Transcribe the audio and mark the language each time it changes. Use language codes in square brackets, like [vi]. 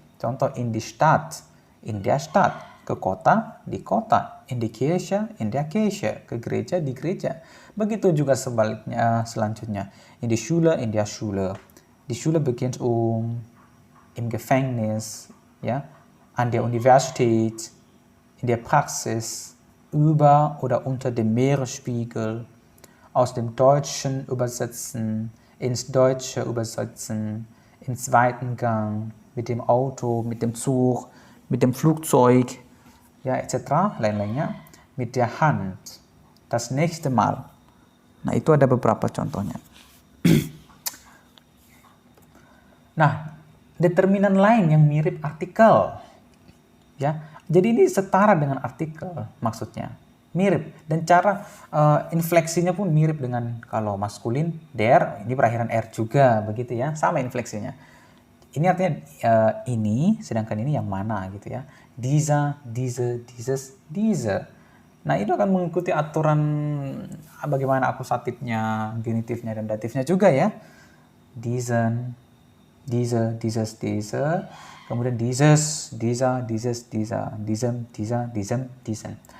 [de] Contoh in die Stadt, in der Stadt, [id] ke kota, di kota, [de] in die Kirche, in der Kirche, [id] ke gereja, di gereja. Begitu juga sebaliknya selanjutnya. [de] In die Schule, in der Schule. Die Schule beginnt im Gefängnis, ja, an der Universität, in der Praxis, über oder unter dem Meeresspiegel, aus dem Deutschen übersetzen, ins Deutsche übersetzen, im zweiten Gang, mit dem Auto, mit dem Zug, mit dem Flugzeug, ya, etc. [id] lain-lainnya, [de] mit der Hand, das nächste Mal. [id] Nah, itu ada beberapa contohnya. Nah, determinan lain yang mirip artikel. Ya, jadi ini setara dengan artikel maksudnya. Mirip, dan cara infleksinya pun mirip dengan kalau maskulin der, ini berakhiran r juga begitu ya, sama infleksinya. Ini artinya ini, sedangkan ini yang mana gitu ya. [de] Dieser, diese, dieses, diese. [id] Nah, itu akan mengikuti aturan bagaimana akusatifnya, genitifnya, dan datifnya juga ya. [de] Diesen, diese, dieses, diese. [id] Kemudian [de] dieses, dieser, dieses, dieser. Diesem, dieser, diesem, diesen.